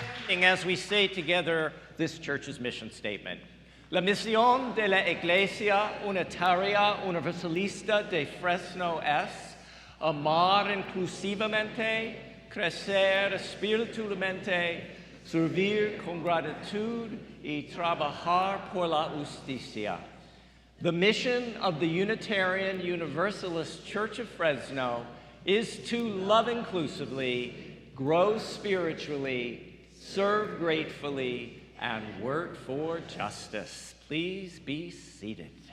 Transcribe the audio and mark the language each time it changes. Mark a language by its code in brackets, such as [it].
[en] As we say together this church's mission statement. [es] La misión de la Iglesia Unitaria Universalista de Fresno es amar inclusivamente, crecer espiritualmente, servir con gratitud y trabajar por la justicia. [en] The mission of the Unitarian Universalist Church of Fresno is to love inclusively, grow spiritually, serve gratefully, and work for justice. Please be seated.